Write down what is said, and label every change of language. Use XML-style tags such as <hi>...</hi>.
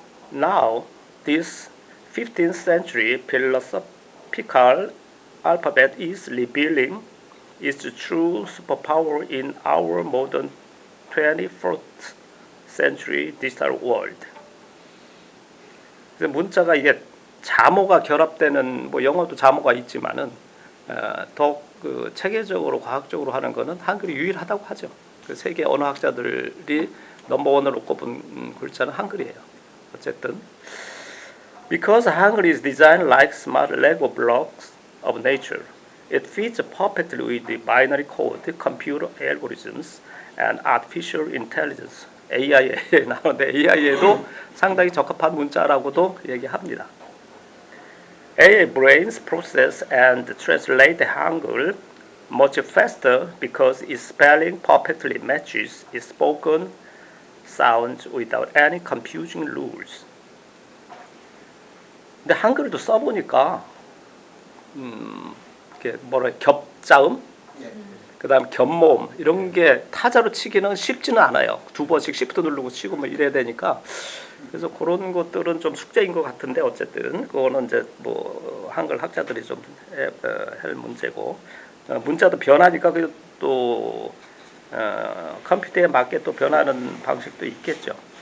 <en>Now, this 15th century philosophical alphabet is revealing its true superpower in our modern 21st century digital world.</en> <ko>그래서 문자가 이게 자모가 결합되는 영어도 자모가 있지만은 더 체계적으로 과학적으로 하는 거는 한글이 유일하다고 하죠. 그 세계 언어학자들이 넘버원으로 꼽은 글자는 한글이에요. 어쨌든</ko> <en>because Hangul is designed like smart Lego blocks of nature, it fits perfectly with the binary code, computer algorithms, and artificial intelligence.</en> <ko>AI에 나오는데 AI에도 상당히 적합한 문자라고도 얘기합니다.</ko> <en>AI brains process and translate Hangul much faster because its spelling perfectly matches its spoken sounds without any confusing rules.</en> <ko>근데 한글도 써보니까 이게 겹자음, 그다음 겹모음 이런 게 타자로 치기는 쉽지는 않아요. 두 번씩 시프트 누르고 치고 이래야 되니까. 그래서 그런 것들은 좀 숙제인 것 같은데 어쨌든 그거는 이제 한글 학자들이 좀 할 문제고 문자도 변하니까 또 컴퓨터에 맞게 또 변하는 방식도 있겠죠.</ko>